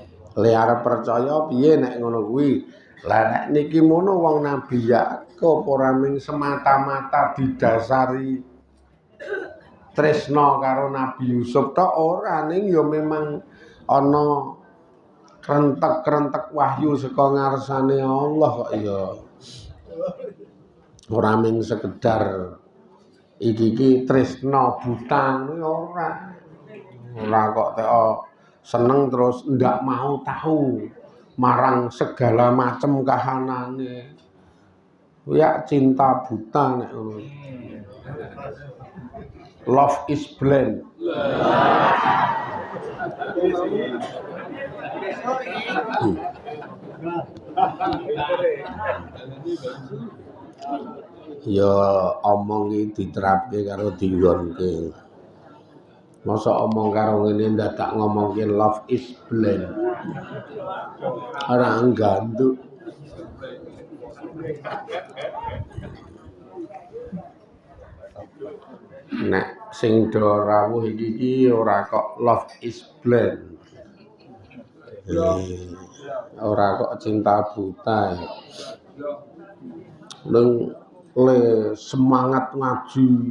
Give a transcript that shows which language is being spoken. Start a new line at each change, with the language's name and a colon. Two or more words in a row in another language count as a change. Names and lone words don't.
Javanese: Le arep percaya piye nek ngono kuwi? Lah nek niki mono wong Nabi Yakub ora mung semata-mata didasari tresna karo Nabi Yusuf tok ora ning ya memang ana krentek-krentek wahyu saka ngarsane Allah kok ya. Ora mung sekedar iki tresna buta ora. Ora kok teko seneng terus
Indonesian: ndak mau tahu
Javanese: marang
Indonesian: segala macam
Javanese: kahanane. Ya
Indonesian: cinta buta
Javanese: nek ngono.
English: Love is blind.
Javanese: Ya omong iki diterapke karo dinggonke. Masa omong karo ngene dadak ngomongke
English: love is blind.
Javanese: Ora nggantuk. Nek sing do rawuh iki ora kok
English: love is blind.
Javanese: Ora kok
Indonesian: cinta buta.
Javanese: Neng le semangat ngaji.